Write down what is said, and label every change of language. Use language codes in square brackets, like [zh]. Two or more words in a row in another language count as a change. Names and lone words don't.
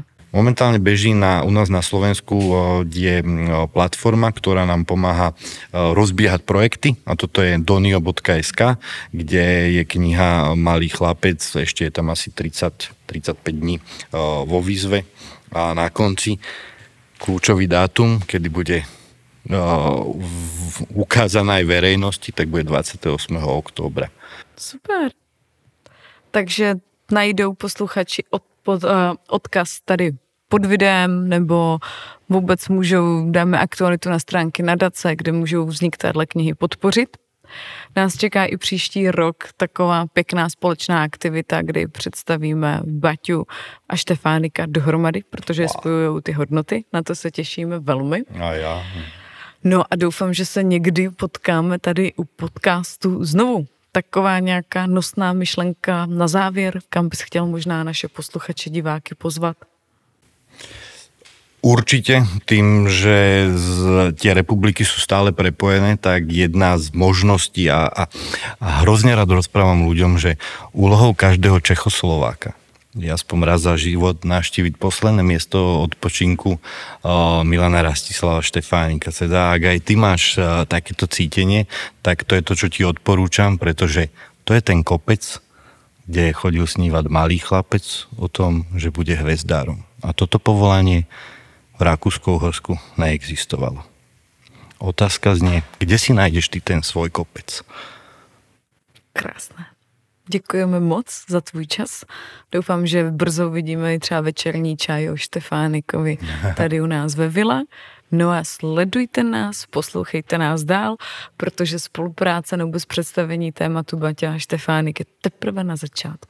[sk] Momentálne beží u nás na Slovensku je platforma, ktorá nám pomáha rozbiehať projekty, a toto je donio.sk, kde je kniha Malý chlapec, ešte je tam asi 30-35 dní vo výzve, a na konci kľúčový dátum, kedy bude ukázaná aj verejnosti, tak bude 28. októbra. [cs] Super. Takže najdou posluchači odkaz tady pod videem, nebo vůbec dáme aktualitu na stránky nadace, kde můžou vznik téhle knihy podpořit. Nás čeká i příští rok taková pěkná společná aktivita, kdy představíme Baťu a Štefánika dohromady, protože spojujou ty hodnoty. Na to se těšíme velmi. A já. No a doufám, že se někdy potkáme tady u podcastu znovu. Taková nějaká nosná myšlenka na závěr, kam bys chtěl možná naše posluchače, diváky pozvat? [sk] Určite, tým, že tie republiky sú stále prepojené, tak jedna z možností, a hrozne rád rozprávam ľuďom, že úlohou každého Čechoslováka je aspoň raz za život navštíviť posledné miesto odpočinku Milana Rastislava Štefánika. Teda ak aj ty máš takéto cítenie, tak to je to, čo ti odporúčam, pretože to je ten kopec, kde chodil snívať malý chlapec o tom, že bude hvezdárom. A toto povolanie v Rakúsko-Uhorsku neexistovalo. Otázka znie, kde si nájdeš ty ten svoj kopec? [cs] Krásné. Děkujeme moc za tvůj čas. Doufám, že brzo vidíme i třeba večerní čaj o Štefánikovi tady u nás ve vile. No a sledujte nás, poslouchejte nás dál, protože spolupráce nebo bez představení tématu Baťa a Štefánik je teprve na začátku.